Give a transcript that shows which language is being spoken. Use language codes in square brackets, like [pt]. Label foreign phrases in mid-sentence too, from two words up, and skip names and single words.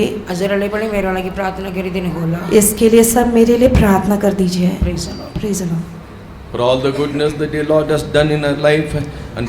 [ne] हजुरहरूले पनि मेरो लागि प्रार्थना गरिदिनु होला। [hi] इसके लिए सब मेरे लिए प्रार्थना कर दीजिए। [en] Praise the Lord. Praise the Lord. For all the goodness that the Lord has done in our life and